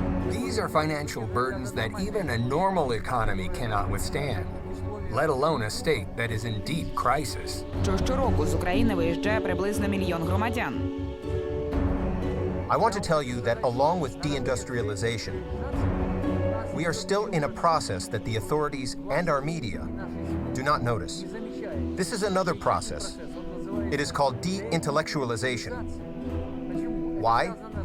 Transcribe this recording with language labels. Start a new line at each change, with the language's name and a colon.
English: These are financial burdens that even a normal economy cannot withstand, let alone a state that is in deep crisis.
Ukrainian: Щороку з України виїжджає приблизно 1 мільйон громадян.
English: I want to tell you that along with deindustrialization, we are still in a process that the authorities and our media do not notice. This is another process. It is called de-intellectualization. Why?